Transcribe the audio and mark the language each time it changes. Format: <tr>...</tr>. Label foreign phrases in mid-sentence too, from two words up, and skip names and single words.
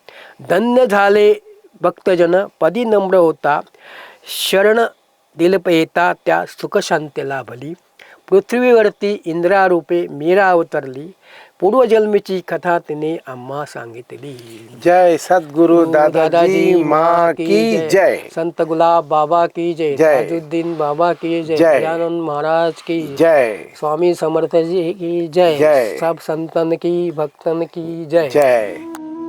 <mr>धन्य झाले भक्तजन पदी नम्र होता, शरण दिल येता त्या सुख शांती लाभली. पृथ्वीवरती इंद्रारूपे मीरा अवतरली, पूर्वजन्मीची कथा तिने आम्हा सांगितली.</mr> <hi>जय सद्गुरु दादाजी माँ की जय. संत गुलाब बाबा की जय. जय. ताजुद्दीन बाबा की जय. जय. दयानंद महाराज की जय. स्वामी समर्थ जी की जय. जय. सब संतन की भक्तन की जय. जय.</hi>